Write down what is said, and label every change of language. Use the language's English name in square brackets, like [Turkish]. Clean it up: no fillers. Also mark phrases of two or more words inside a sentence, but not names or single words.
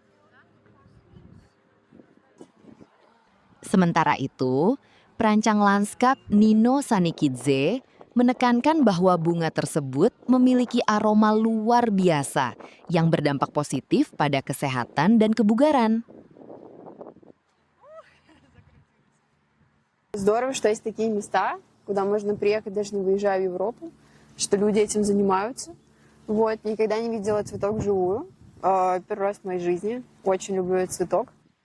[Indonesian] Sementara itu, perancang lanskap Nino Sanikidze menekankan bahwa bunga tersebut memiliki aroma luar biasa yang berdampak positif pada kesehatan dan kebugaran. [Russian] Здорово, что есть такие места, куда можно приехать, даже не выезжая в Европу, что люди этим занимаются. Вот, никогда не видела цветок вживую. Первый раз в моей жизни. Очень люблю этот цветок.